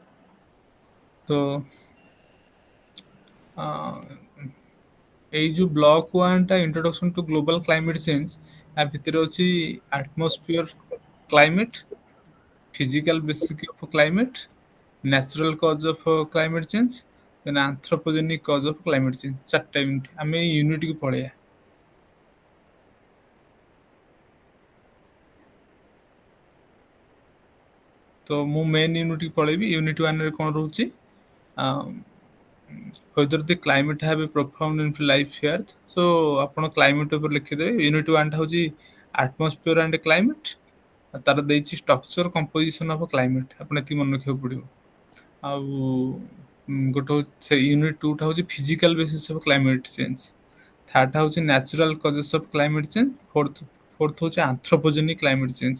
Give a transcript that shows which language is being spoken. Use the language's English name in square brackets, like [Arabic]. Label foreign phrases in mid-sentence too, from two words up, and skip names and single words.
[Odia] ତ ଅ, ଏଇ ଯୋଉ ବ୍ଲକ 1 ଟା [English] introduction to global climate change, [Odia] ଆ ଭିତରେ ଅଛି [English] atmosphere climate, physical basic of climate, natural cause of climate change, then anthropogenic cause of climate change. [Odia] 4ଟା ୟୁନିଟ୍। ଆମେ ଏଇ ୟୁନିଟ୍ କୁ ପଳେଇବା। ତ ମୁଁ [English] main unit [Odia] କୁ ପଳେଇବି। ୟୁନିଟ୍ 1 ରେ କଣ ରହୁଛି? [English] whether the climate have a profound influence life here, so [Odia] ଆପଣ କ୍ଲାଇମେଟ ଉପରେ ଲେଖିଦେବେ। ୟୁନିଟ୍ 1 ଟା ହଉଛି [English] atmosphere and climate, [Odia] ତାର ଦେଇଛି [English] structure composition of climate. [Odia] ଆପଣ ଏତିକି ମନେ ରଖିବାକୁ ପଡିବ। ଆଉ ଗୋଟେ ହଉଛି ସେ ୟୁନିଟ୍ 2 ଟା ହଉଛି [English] physical basis of climate change, ଥାର୍ଡ [Odia] ଟା ହଉଛି [English] natural causes of climate change, ଫୋର୍ଥ ହଉଛି anthropogenic climate change.